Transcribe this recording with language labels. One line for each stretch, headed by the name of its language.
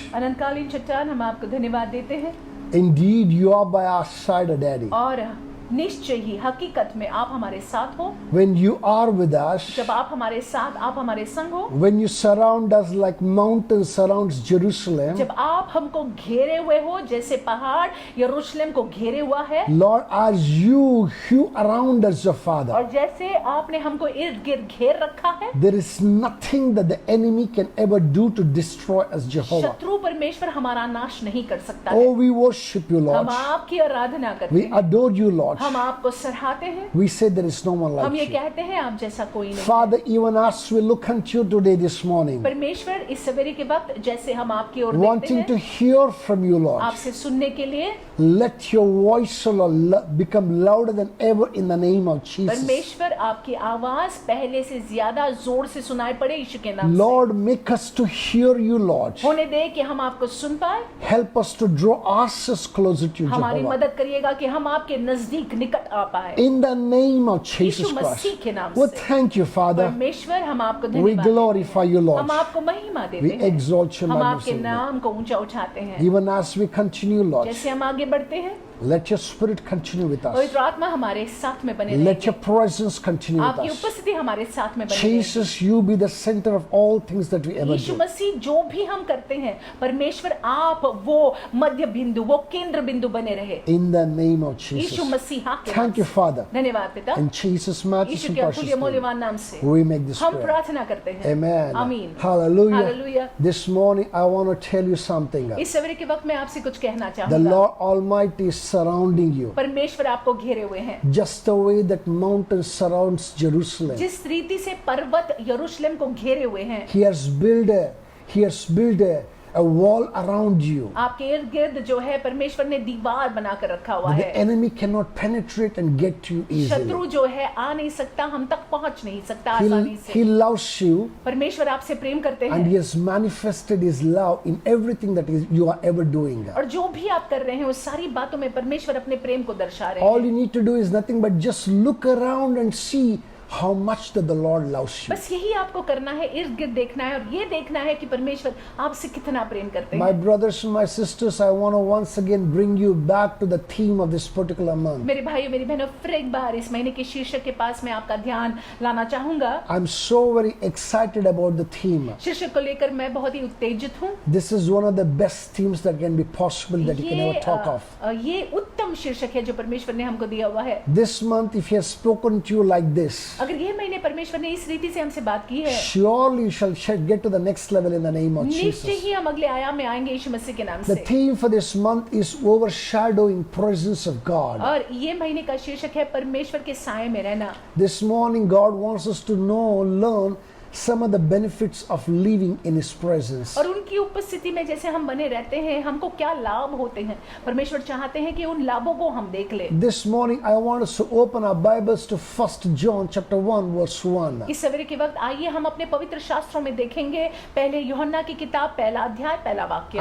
Hindi: अनंतकालीन चट्टान, हम आपको धन्यवाद देते हैं।
English: Indeed, you are by our side, Daddy.
Hindi: और निश्चय ही हकीकत में आप हमारे साथ हो।
English: When you are with us,
Hindi: जब आप हमारे साथ, आप हमारे संग हो,
English: when you surround us like mountains surrounds Jerusalem,
Hindi: जब आप हमको घेरे हुए हो जैसे पहाड़ यरूशलेम को घेरे हुआ है,
English: Lord, as you hew around us, your Father,
Hindi: और जैसे आपने हमको इर्द गिर्द घेर रखा है,
English: there is nothing that the enemy can ever do to destroy us, Jehovah.
Hindi: शत्रु परमेश्वर हमारा नाश नहीं कर सकता है।
English: Oh, we worship you, Lord.
Hindi: हम आपकी आराधना करते
English: We
Hindi: हैं,
English: adore you, Lord.
Hindi: हम आपको सराहते हैं,
English: We say there is no one
Hindi: हम
English: like
Hindi: ये
English: you.
Hindi: कहते हैं आप जैसा कोई नहीं।
English: Father, even as we look unto you today, this morning,
Hindi: परमेश्वर इस सवेरे के वक्त जैसे हम आपकी ओर देखते
English: wanting to
Hindi: हैं,
English: hear from you, Lord,
Hindi: आपसे सुनने के लिए,
English: let your voice, O Lord, become louder than ever in the name of Jesus.
Hindi: परमेश्वर आपकी आवाज पहले से ज्यादा जोर से सुनाई पड़े यीशु के नाम से।
English: Lord, make us to hear you, Lord.
Hindi: होने दे कि हम आपको सुन पाए।
English: Help us to draw ourselves closer to you,
Hindi: हमारी
English: Jehovah.
Hindi: मदद करिएगा कि हम आपके नजदीक निकट आ पाए
English: In the name of Jesus
Hindi: Yeshu Masih
English: Christ.
Hindi: के नाम
English: We
Hindi: से।
English: thank you, Father.
Hindi: परमेश्वर हम आपको
English: We
Hindi: धन्यवाद देते
English: glorify you,
Hindi: हैं।
English: Lord.
Hindi: हम आपको महिमा देते
English: We
Hindi: हैं,
English: exalt you,
Hindi: हम आपके
English: magnify you.
Hindi: नाम को ऊंचा उठाते हैं।
English: Even as we continue, Lord,
Hindi: जैसे हम आगे बढ़ते हैं,
English: let your spirit continue with us.
Hindi: पवित्र आत्मा हमारे साथ में बने
English: Let
Hindi: रहे,
English: your presence continue with
Hindi: आपकी
English: us.
Hindi: उपस्थिति हमारे साथ में बने रहे।
English: Jesus, you be the center of all things that we ever
Hindi: Yeshu
English: do.
Hindi: मसीह जो भी हम करते हैं, परमेश्वर आप वो मध्य बिंदु, वो केंद्र बिंदु बने रहे।
English: In the name of
Hindi: Yeshu
English: Jesus.
Hindi: मसीहा के
English: thank you,
Hindi: नाम से।
English: Father.
Hindi: धन्यवाद पिता,
English: In Jesus' matchless
Hindi: Yeshu
English: and
Hindi: के
English: precious
Hindi: अतुल्य
English: name,
Hindi: मूल्यवान नाम से
English: we make this
Hindi: हम
English: prayer.
Hindi: प्रार्थना करते हैं।
English: Amen.
Hindi: आमीन।
English: Hallelujah.
Hindi: Hallelujah.
English: This morning, I want to tell you something.
Hindi: इस सवेरे के वक्त मैं आपसे कुछ कहना
English: The
Hindi: चाहूंगा।
English: Lord Almighty is surrounding you,
Hindi: परमेश्वर आपको घेरे हुए हैं,
English: just the way that mountain surrounds Jerusalem.
Hindi: जिस रीति से पर्वत यरूशलेम को घेरे हुए हैं,
English: He has built a wall around you.
Hindi: आपके इर्द गिर्द जो है परमेश्वर ने दीवार बनाकर रखा हुआ
English: The
Hindi: है।
English: enemy cannot penetrate and get to you easily.
Hindi: शत्रु जो है आ नहीं सकता, हम तक पहुंच नहीं सकता आसानी
English: He
Hindi: से।
English: loves you,
Hindi: परमेश्वर आपसे प्रेम करते
English: and He
Hindi: हैं,
English: has manifested His love in everything that you are ever doing.
Hindi: और जो भी आप कर रहे हैं उस सारी बातों में परमेश्वर अपने प्रेम को दर्शा रहे
English: All
Hindi: हैं।
English: you need to do is nothing but just look around and see how much that the Lord loves you.
Hindi: बस यही आपको करना है, इर्द गिर्द देखना है और ये देखना है कि परमेश्वर आपसे कितना प्रेम करते
English: My
Hindi: हैं।
English: brothers and my sisters, I want to once again bring you back to the theme of this particular month.
Hindi: मेरे भाइयों मेरी बहनों, फिर एक बार इस महीने के शीर्षक के पास मैं आपका ध्यान लाना चाहूंगा।
English: I'm so very excited about the theme.
Hindi: शीर्षक को लेकर मैं बहुत ही उत्तेजित हूँ।
English: This is one of the best themes that can be possible that you can ever talk of.
Hindi: ये उत्तम शीर्षक है जो परमेश्वर ने हमको दिया हुआ है।
English: This month, if He has spoken to you like this,
Hindi: अगर ये महीने परमेश्वर ने इस रीति से हमसे बात की है,
English: surely you shall get to the next level in the name of
Hindi: निश्चय
English: Jesus.
Hindi: ही हम अगले आयाम में आएंगे यीशु मसीह के नाम
English: The
Hindi: से।
English: theme for this month is overshadowing presence of God.
Hindi: और ये महीने का शीर्षक है परमेश्वर के साये में रहना।
English: This morning, God wants us to learn some of the benefits of living in His presence.
Hindi: और उनकी उपस्थिति में जैसे हम बने रहते हैं, हमको क्या लाभ होते हैं, परमेश्वर चाहते हैं कि उन लाभों को हम देख लें।
English: This morning, I want us to open our Bibles to 1 John chapter 1 verse 1.
Hindi: इस सवेरे के वक्त आइए हम अपने पवित्र शास्त्रों में देखेंगे पहले यूहन्ना की किताब, पहला अध्याय, पहला वाक्य।